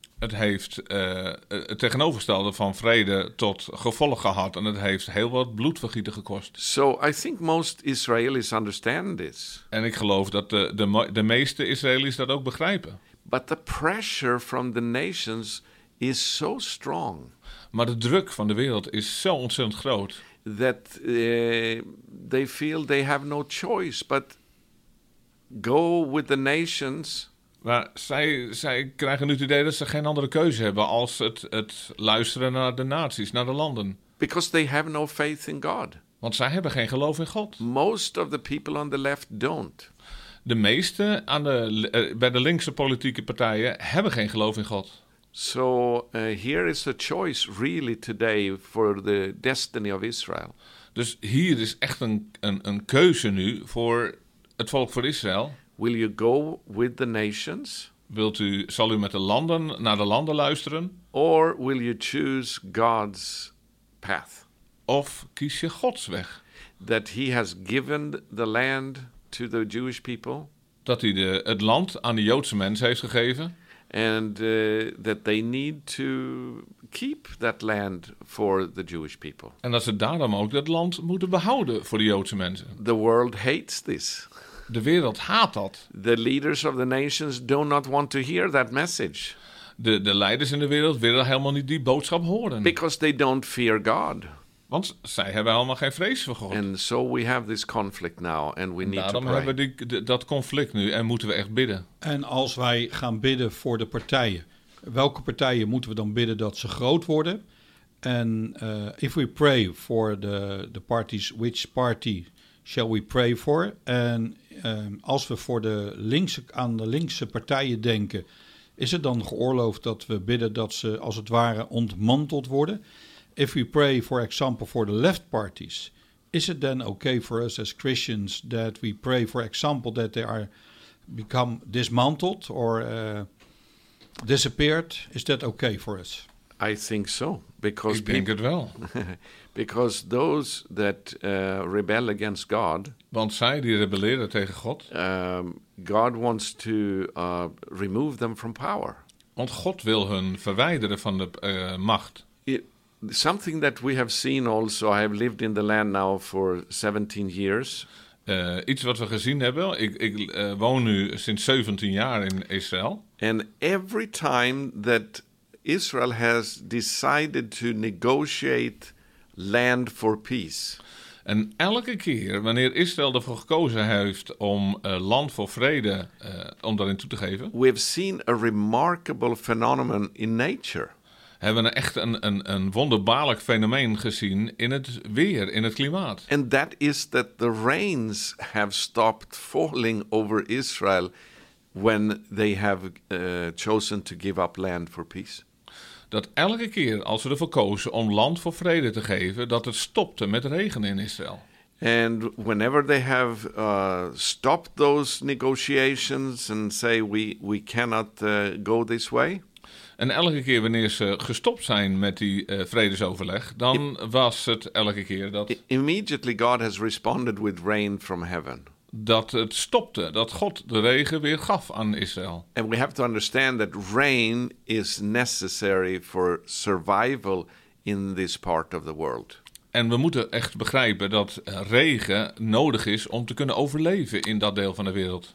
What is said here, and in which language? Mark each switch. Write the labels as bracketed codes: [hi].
[nl] Het heeft het tegenovergestelde van vrede tot gevolg gehad en het heeft heel wat bloedvergieten gekost. [en] So I think most Israelis understand this. [nl] En ik geloof dat de meeste Israëli's dat ook begrijpen. [en] But the pressure from the nations is so strong. [nl] Maar de druk van de wereld is zo ontzettend groot. [en] That they feel they have no choice but go with the nations. [nl] Maar zij krijgen nu het idee dat ze geen andere keuze hebben als het luisteren naar de naties, naar de landen. [en] Because they have no faith in God. [nl] Want zij hebben geen geloof in God. [en] Most of the people on the left don't. [nl] De meeste bij de linkse politieke partijen hebben geen geloof in God. [en] So here is a choice really today for the destiny of Israel. [nl] Dus hier is echt een keuze nu voor het volk van Israël. [en] Will you go with the nations? [nl] Zal u met de landen naar de landen luisteren? [en] Or will you choose God's path? [nl] Of kies je Gods weg? [en] That he has given the land to the Jewish people. [nl] dat hij het land aan de Joodse mens heeft gegeven. [en] And that they need to keep that land for the Jewish people. [nl] En dat ze daarom ook dat land moeten behouden voor de Joodse mensen. [en] The world hates this. [nl] De wereld haat dat. [en] The leaders of the nations do not want to hear that message. [nl] De leiders in de wereld willen helemaal niet die boodschap horen. [en] Because they don't fear God. [nl] Want zij hebben helemaal geen vrees voor God. [en] And so we have this conflict now and we need to pray. [nl] Daarom hebben we dat conflict nu en moeten we echt bidden. En als wij gaan bidden voor de partijen, welke partijen moeten we dan bidden dat ze groot worden? [en] En if we pray for the parties, which party shall we pray for? [nl] En als we voor de linkse partijen denken, is het dan geoorloofd dat we bidden dat ze als het ware ontmanteld worden? [en] If we pray, for example, for the left parties, is it then okay for us as Christians that we pray, for example, that they are become dismantled or disappeared? Is that okay for us? I think so. Because [nl] ik denk het wel. [en] Because those that rebel against God. [nl] Want zij die rebelleren tegen God. [en] God wants to remove them from power. [nl] Want God wil hun verwijderen van de macht. [en] Something that we have seen also, I have lived in the land now for 17 years. [nl] Iets wat we gezien hebben, ik woon nu sinds 17 jaar in Israël. [en] And every time that Israel has decided to negotiate land for peace. [nl] En elke keer wanneer Israël ervoor gekozen heeft om land voor vrede, om daarin toe te geven. [en] We have seen a remarkable phenomenon in nature. [nl] Hebben echt een wonderbaarlijk fenomeen gezien in het weer, in het klimaat. [en] And that is that the rains have stopped falling over Israel when they have chosen to give up land for peace. [nl] Dat elke keer als ze ervoor kozen om land voor vrede te geven, dat het stopte met regenen in Israël. [en] And whenever they have stopped those negotiations and say we cannot go this way. [nl] En elke keer wanneer ze gestopt zijn met die vredesoverleg, dan was het elke keer dat [en] immediately God has responded with rain from heaven. [nl] Dat het stopte, dat God de regen weer gaf aan Israël. [en] And we have to understand that rain is necessary for survival in this part of the world. [nl] En we moeten echt begrijpen dat regen nodig is om te kunnen overleven in dat deel van de wereld.